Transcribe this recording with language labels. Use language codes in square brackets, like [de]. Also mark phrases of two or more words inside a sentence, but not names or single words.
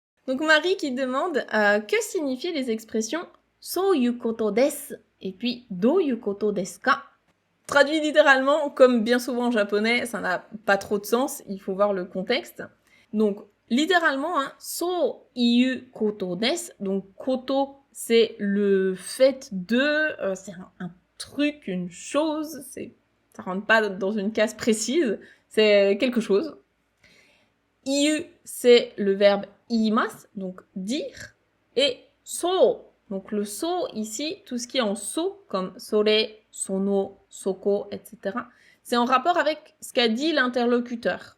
[fr] Donc Marie qui demande que signifient les expressions [ja] "そういうことです" [fr] et puis [ja] "どういうことですか?" [fr] Traduit littéralement, comme bien souvent en japonais, ça n'a pas trop de sens, il faut voir le contexte. Donc, littéralement, hein, [ja] "そういうことです", [fr] donc koto, c'est le fait de, c'est un truc, une chose, ça rentre pas dans une case précise, c'est quelque chose. Iu, c'est le verbe iimasu, donc dire, et so, donc le so ici, tout ce qui est en so, comme [ja] それ、その、そこ, [fr] etc., c'est en rapport avec ce qu'a dit l'interlocuteur.